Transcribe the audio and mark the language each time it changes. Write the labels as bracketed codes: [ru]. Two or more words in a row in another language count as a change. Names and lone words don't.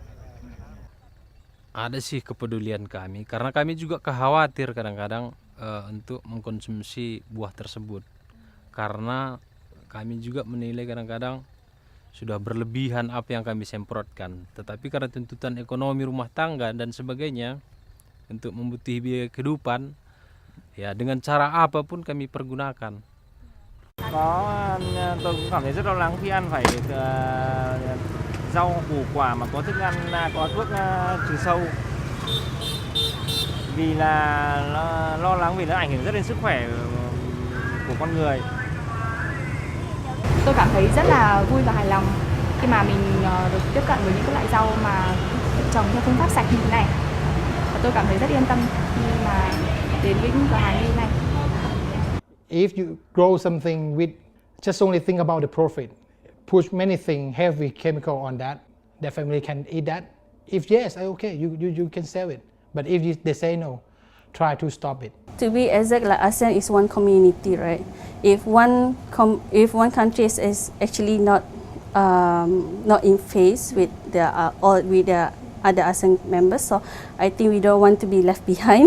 [id] Ada sih kepedulian kami, karena kami juga khawatir kadang-kadang untuk mengkonsumsi buah tersebut, karena kami juga menilai kadang-kadang sudah berlebihan apa yang kami semprotkan. Tetapi karena tuntutan ekonomi rumah tangga dan sebagainya untuk membutuhkan biaya kehidupan, ya dengan cara apapun kami pergunakan. [vi] Tôi cũng cảm thấy rất lo lắng khi ăn phải rau củ quả mà có thức ăn có thuốc trừ sâu, vì là lo lắng vì nó ảnh hưởng rất đến sức khỏe của con người. Tôi cảm thấy rất là vui và hài lòng khi mà mình được tiếp cận với những cái loại rau mà trồng theo phương pháp sạch như thế này. Và tôi cảm thấy rất yên tâm khi mà đến với những cửa hàng như thế này. [en] If you grow something with just only think about the profit, push many things heavy chemical on that, the family can eat that. If yes, okay, you can sell it. But if they say no, try to stop it. To be exact, like ASEAN is one community, right? If one country is actually not in phase with the other ASEAN members, so I think we don't want to be left behind.